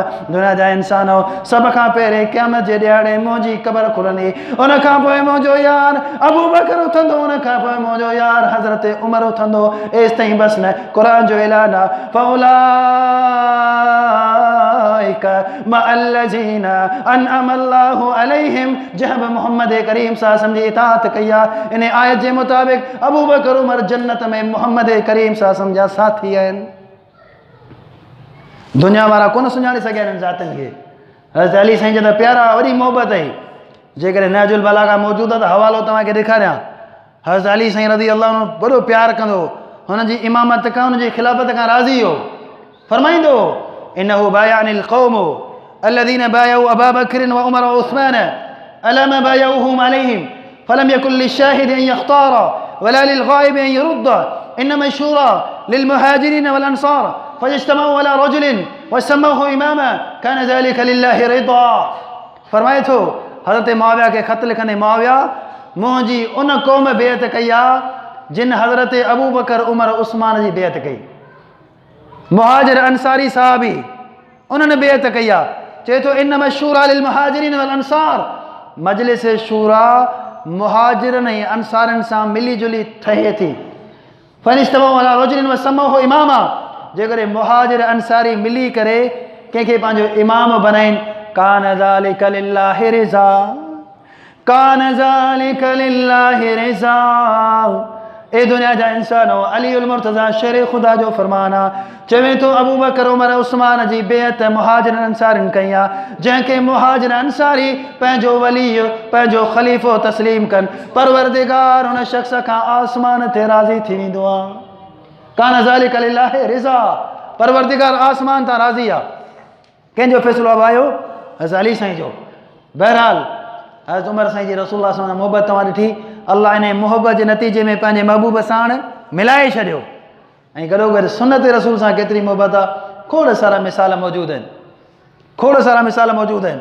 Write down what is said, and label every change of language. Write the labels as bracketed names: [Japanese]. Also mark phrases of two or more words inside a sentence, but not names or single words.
[Sindhi] दुनिया जा इंसानो सभ खां पहिरें क़यामत जे ॾियारे मुंहिंजी क़बर खुलंदी, उन खां पोइ मुंहिंजो यार अबू बकर उथंदो, उन खां पोइ मुंहिंजो यार हज़रत उमर उथंदो। एसि ताईं बसि न क़ुरान जो ऐलान आहे [Arabic] فأولئك مع الذين أنعم الله عليهم. [Sindhi] जंहिं बि मोहम्मद करीम सां जी इताअत कई आहे इन आयत जे मुताबिक़ अबू बकर उमर जन्नत में मोहम्मद करीम सां जा साथी आहिनि। दुनिया वारा कोन सुञाणे सघिया आहिनि ज़ातनि खे। हज़रत अली साईं जा त प्यारा वॾी मोहबत आई। जेकॾहिं नहजुल बलागा मौजूदु आहे त हवालो तव्हांखे ॾेखारियां। हज़रत अली साईं [Arabic] رضي الله عنه [Sindhi] वॾो प्यारु कंदो, हुनजी इमामत खां हुनजी खिलाफ़त खां राज़ी हो। [Arabic] फरमाईंदो إنه بايعني القوم الذين بايعوا أبا بكر و عمر و عثمان على ما بايعوهم عليه فلم يكن للشاهد أن يختار ولا للغائب أن يرد إنما الشورى للمهاجرين والأنصار فاجتمعوا على رجل وسموه إماما كان ذلك لله رضا. [Sindhi] फरमाए थो हज़रत मुआविया खे ख़त लिखंदे मुआविया मुंहिंजी उन क़ौम बेअत कई आहे जिन हज़रत अबू बकर उमर उस्मान जी बेअत कई। मुहाजिर अंसारी साहबी उन्हनि बेअत कई आहे। चए थो [Arabic] إنما الشورى للمهاجرين والأنصار, [Sindhi] मजलिस शूरा मुहाजिरनि ऐं अंसारनि सां मिली जुली ठहे थी। [Arabic] فاجتمعوا على رجل وسموه إماما, [Sindhi] जेकॾहिं मुहाजिर अंसारी मिली करे कंहिंखे पंहिंजो इमाम बनाइनि, [Arabic] كان ذلك لله رضا, كان ذلك لله رضا. [Sindhi] ए दुनिया जा इंसान हो, अली उल मुर्तज़ा शेर ख़ुदा जो फ़रमान आहे। चवे थो अबू बकर उमर उस्मान जी बेअत मुहाजिर अंसारिन कई आहे, जंहिंखे मुहाजिर अंसारी पंहिंजो वली पंहिंजो ख़लीफ़ो तस्लीम कनि, परवरदिगार हुन शख़्स खां आसमान ते राज़ी थी वेंदो आहे। [Arabic] كان ذلك لله رضا, [Sindhi] परवरदिगार आसमान तां राज़ी आहे। कंहिंजो फ़ैसिलो आयो? हज़रत अली साईं जो। बहरहाल हज़रत उमर साईं जी रसूलुल्लाह सां मोहबत तव्हां ॾिठी, अल्लाह इन मोहबत जे नतीजे में पंहिंजे महबूब साण मिलाए छॾियो। ऐं गॾोगॾु सुन्नत रसूल सां केतिरी मोहबत आहे, खोड़ सारा मिसाल मौजूदु आहिनि, खोड़ सारा मिसाल मौजूदु आहिनि।